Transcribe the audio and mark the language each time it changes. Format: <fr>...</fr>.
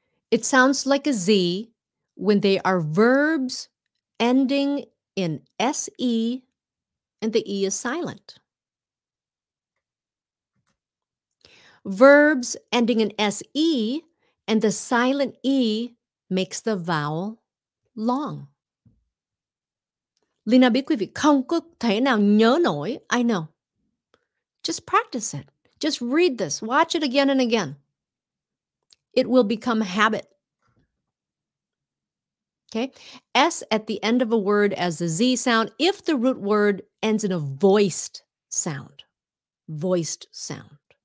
<en>It sounds like a Z when they are verbs ending in SE and the E is silent. Verbs ending in SE and the silent E makes the vowel long.</en> <vi>Leyna biết quý vị không có thể nào nhớ nổi.</vi> <en>I know. Just practice it. Just read this. Watch it again and again. It will become habit. Okay? S at the end of a word as the Z sound if the root word ends in a voiced sound. Voiced sound.</en>